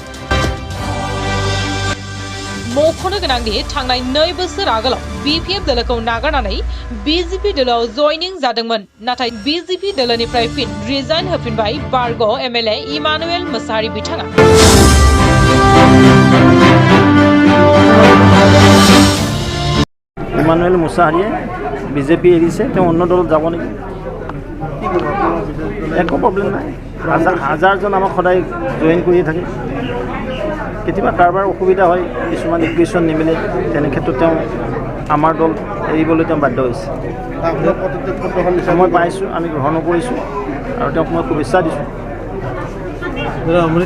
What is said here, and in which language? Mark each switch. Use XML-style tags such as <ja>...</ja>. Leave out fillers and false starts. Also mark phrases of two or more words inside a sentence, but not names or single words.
<brx>मख'नो गोनांदि थांनाय 2 बोसोर आगोलाव बीपीएफ दलखौ नागारनानै बीजेपी दलआव जयनिं जादोंमोन। नाथाय बीजेपी दलनिफ्राय फिन रिजाइन होफिनबाय बारग' एमएलए इमानुएल मोसाहारि बिथाङा।</brx> <as>ইমানুৱেল মোছাহাৰীয়ে বিজেপি এৰিছে অন্য দল যাব নেকি? একো প্ৰব্লেম নাই। হাজাৰজন আমাক সদায় জইন কৰিয়ে থাকে। কেতিয়াবা কাৰোবাৰ অসুবিধা হয়, কিছুমান ইকুৱেশ্যন নিমিলে, তেনে ক্ষেত্ৰত তেওঁ আমাৰ দল এৰিবলৈ তেওঁ বাধ্য হৈছে। মই পাইছোঁ, আমি গ্ৰহণো কৰিছোঁ আৰু তেওঁক মই শুভেচ্ছা দিছোঁ।</as>